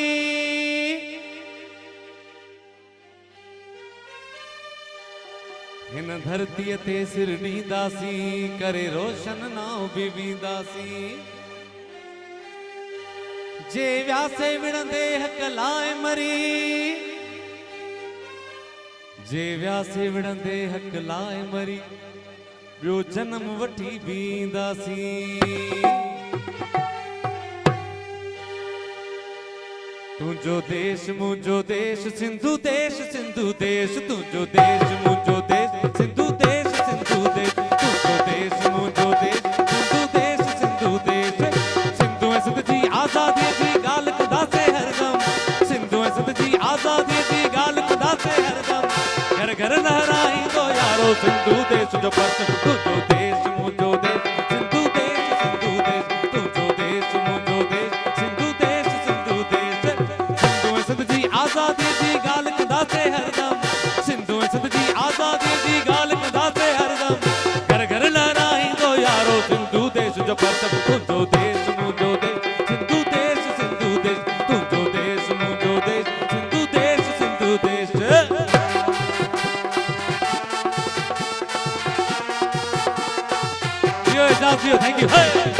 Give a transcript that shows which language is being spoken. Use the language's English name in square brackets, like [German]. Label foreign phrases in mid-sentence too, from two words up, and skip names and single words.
[Sindhi] हिन धरती ते सिर ॾींदासी, करे रोशन नाव बि वींदासी। जे व्यासे विणंदे हक लाए मरी, जे व्यासे विणंदे हक लाए मरी, ॿियो जन्म वठी बींदासी। तुझो देश मुझो देश सिंधु देश, सिंधु देश तुझो देश मुझो देश, सिंधु देश, सिंधु देश तुझो देश मुझो देश, सिंधु देश, सिंधु देश। सिंधु ऐं सिंध जी आज़ादी जी ॻाल्हि कंदासीं हरदम, सिंधु ऐं सिंध जी आज़ादी जी ॻाल्हि कंदासीं हरदम। घर घर लहराईंदो यारो सिंधु देश जो पर्चम, तुझो देश मुझो देश, सिंधु देश, सिंधु देश तुझो देश मुझो देश, सिंधु देश, सिंधु देश। सिंधु ऐं सिंध जी आज़ादी जी ॻाल्हि कंदासीं हरदम, सिंधु ऐं सिंध जी आज़ादी जी ॻाल्हि कंदासीं हरदम। घर घर लहराईंदो यारो सिंधु देश जो पर्चम, तुझो देश मुझो देश, सिंधु देश, सिंधु देश तुझो देश मुझो देश, सिंधु देश, सिंधु देश। [English] Thank you. Hey!